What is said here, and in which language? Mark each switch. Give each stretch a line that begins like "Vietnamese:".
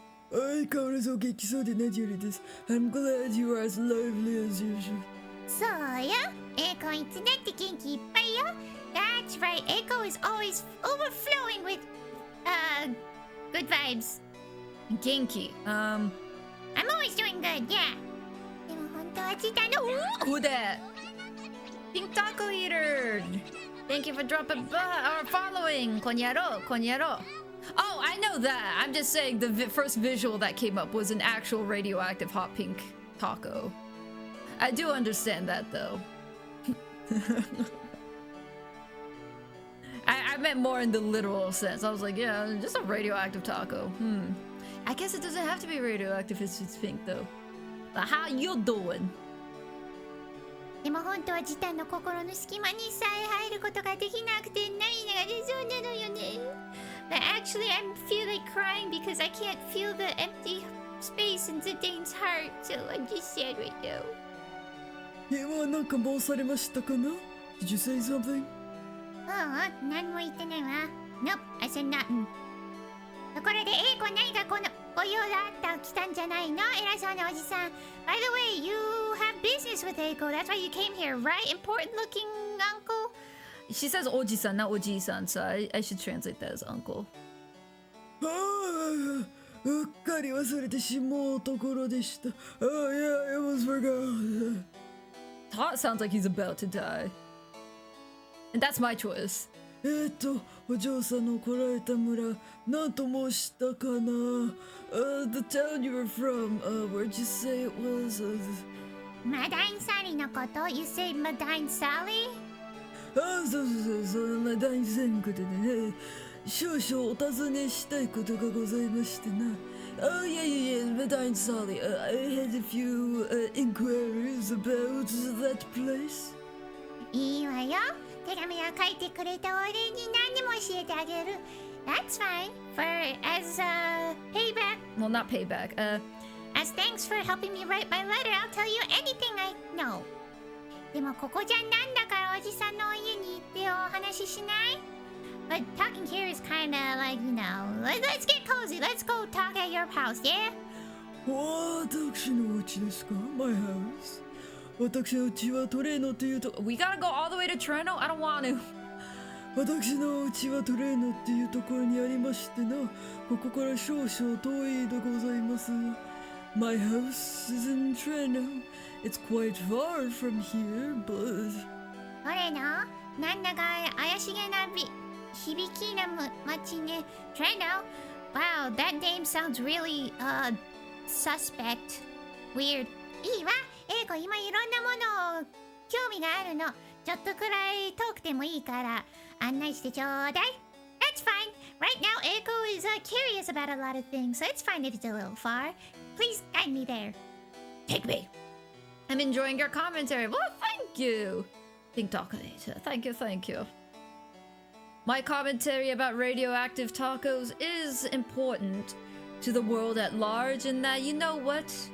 Japanese: 相変わらずお元気そうで何よりです。
English: I'm glad you are as lively as usual.
Japanese: そうよ。エイコいつだって元気いっぱいよ。
English: That's right. Eiko is always overflowing with good vibes.
Japanese: Genki.
English: I'm always doing good, yeah.
Japanese: でも本当はチタの
English: Who that? Pink Taco Eater. Thank you for dropping or following. Konyaro, Konyaro. Oh, I know that. I'm just saying the first visual that came up was an actual radioactive hot pink taco. I do understand that though. I meant more in the literal sense. I was like, yeah, just a radioactive taco. I guess it doesn't have to be radioactive if it's pink though. But how you doing?
Japanese: でも本当はチタの心の隙間にさえ入ることができなくて涙が出そうなのよね。
English: But actually I feel like crying because I can't feel the empty space in Zidane's heart. So I'm just sad right now.
Japanese: 今なんか申されましたかな
English: Did you say something?
Japanese: 何も言ってないわ。
English: Nope, I said nothing.
Japanese: ところで、英子何かこのご用があった来たんじゃないの偉そうなおじさん。
English: By the way, you have business with Eiko. That's why you came here, right? Important looking uncle? She says Oji-san, not Oji-san, so I should translate that as uncle.
Japanese: ああ、うっかり忘れてしまうところでした。
English: Yeah, it was forgot. Tot sounds like he's about to die. And that's my choice.
Japanese: お嬢さんの来られた村、なんと申したかな
English: The town you were from, where'd you say it was?
Japanese: マダインサリーのこと
English: You said
Japanese: マダインサリーそうマダインさんのことでね。少々お尋ねしたいことがございましてな。
English: Yeah, Madame Sally. I had a few inquiries about that place.
Japanese: いいわよ。手紙を書いてくれたお礼に何でも教えてあげる。
English: That's fine. As payback. Well, not payback. As thanks for helping me write my letter, I'll tell you anything I know.
Japanese: でもここじゃなんだからおじさんの家に行ってお話ししない？
English: But talking here is kind of like, let's get cozy. Let's go talk at your house, yeah?
Japanese: 私の家ですか
English: My house.
Japanese: 私の家はトレーノというと
English: We gotta go all the way to Treno? I don't want to.
Japanese: 私の家はトレーノっていうところにありましてな。ここから少々遠いでございます。
English: My house is in Treno. It's quite far from here, but...
Japanese: トレノなんだか怪しげな響きな街ね。
English: Treno? Wow, that name sounds really, suspect. Weird.
Japanese: いいわ。英子今いろんなもの興味があるの。ちょっとくらい遠くてもいいから案内してちょうだい。
English: That's fine. Right now, Eiko is curious about a lot of things, so it's fine if it's a little far. Please guide me there. Take me. I'm enjoying your commentary. Well, thank you. Thank you. My commentary about radioactive tacos is important to the world at large in that, you know what?